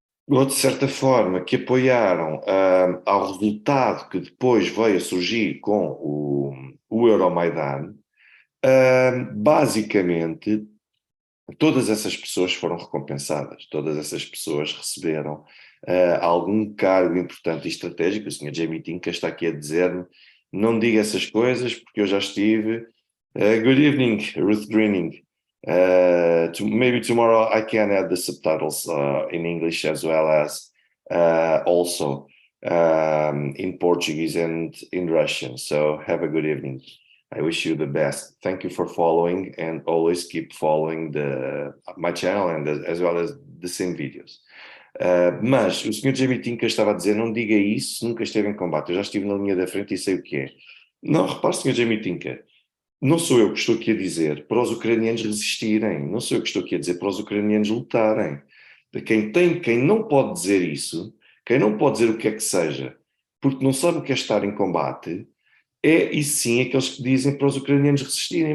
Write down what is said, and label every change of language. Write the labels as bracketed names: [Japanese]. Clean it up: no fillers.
[Portuguese] ou de certa forma que apoiaram ao resultado que depois veio a surgir com o Euromaidan, basicamente todas essas pessoas foram recompensadas, todas essas pessoas receberam algum cargo importante e estratégico. O Sr. Jamie Tinker está aqui a dizer-me, não diga essas coisas porque eu já estive. [English] Good evening, Ruth Greening. Maybe tomorrow I can add the subtitles in English as well as also in Portuguese and in Russian. So have a good evening. I wish you the best. Thank you for following and always keep following my channel and as well as the same videos. [Portuguese] Mas o Sr. Jamie Tinker estava a dizer, não diga isso, nunca esteve em combate. Eu já estive na linha da frente e sei o que é. Não, repare, Sr. Jamie Tinker, não sou eu que estou aqui a dizer para os ucranianos resistirem, não sou eu que estou aqui a dizer para os ucranianos lutarem. Quem não pode dizer isso, quem não pode dizer o que é que seja, porque não sabe o que é estar em combate, e sim aqueles que dizem para os ucranianos resistirem.